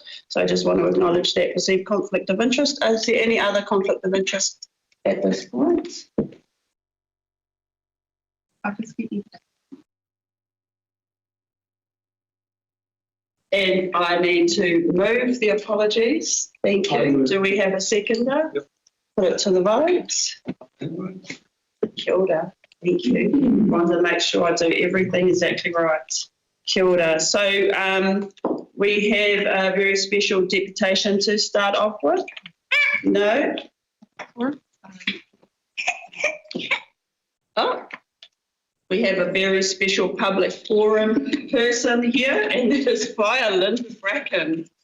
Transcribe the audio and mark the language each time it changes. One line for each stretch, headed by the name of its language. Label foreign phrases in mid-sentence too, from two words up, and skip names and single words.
English: So I just want to acknowledge that perceived conflict of interest. Is there any other conflict of interest at this point? And I need to move the apologies. Thank you. Do we have a seconder? Yep. Put it to the vote.
Māori: Kia ora.
English: Thank you. I want to make sure I do everything exactly right.
Māori: Kia ora.
English: So we have a very special deputation to start off with. No? Oh. We have a very special public forum person here, and it is Linda Bracken.